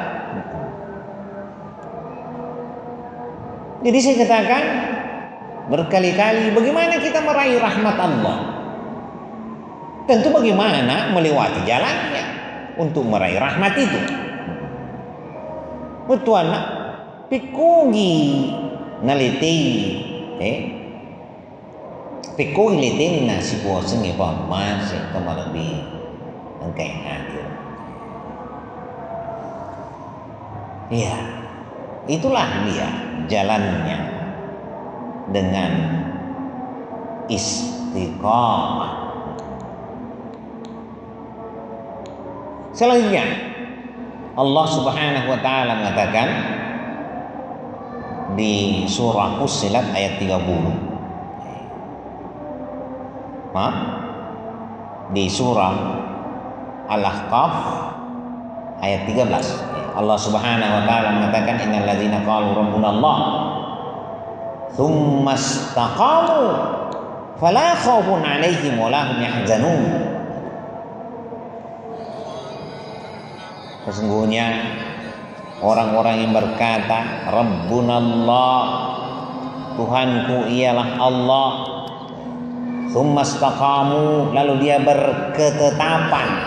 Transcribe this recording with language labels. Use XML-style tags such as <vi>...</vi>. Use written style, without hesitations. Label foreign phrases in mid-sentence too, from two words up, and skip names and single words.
<id>Jadi saya katakan berkali-kali, bagaimana kita meraih rahmat Allah? Tentu bagaimana melewati jalannya untuk meraih rahmat itu. Betul nak pikugi naliti pikugi litin na si puasa ni pa masih kemalabi angkai hadir. Ya, itulah dia jalannya dengan istiqamah. Selanjutnya Allah</id> <ar>سبحانه وتعالى</ar> <id>mengatakan di surah Fussilat ayat 30. Maaf, di surah Al-Ahqaf ayat 13. Allah</id> <ar>سبحانه وتعالى</ar> <id>mengatakan</id> <ar>إن الذين قالوا ربنا الله ثم استقاموا فلا خوف عليهم ولا هم يحزنون.</ar> <id>Sesungguhnya orang-orang yang berkata Rabbunallah, Tuhanku ialah Allah,</id> <ar>ثم استقاموا,</ar> <id>lalu dia berketetapan.</id>